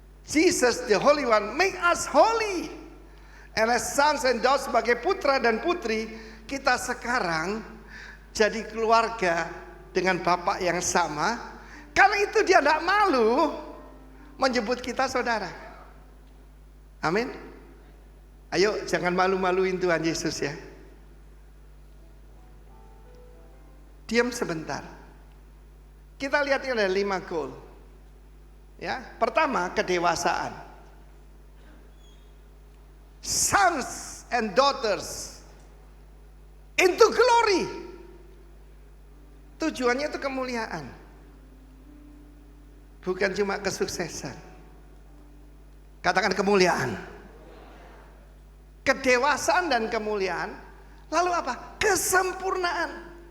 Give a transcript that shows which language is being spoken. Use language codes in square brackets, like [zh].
[en] Jesus the Holy One make us holy. And as sons and daughters, [id] sebagai putra dan putri, kita sekarang jadi keluarga dengan bapak yang sama. Karena itu dia tidak malu menyebut kita saudara. Amin. Ayo jangan malu-maluin Tuhan Yesus ya. Diam sebentar. Kita lihat ini ada 5 goal. Ya, pertama kedewasaan. [en] Sons and daughters into glory. [id] Tujuannya itu kemuliaan. Bukan cuma kesuksesan. Katakan kemuliaan. Kedewasaan dan kemuliaan. Lalu apa? Kesempurnaan.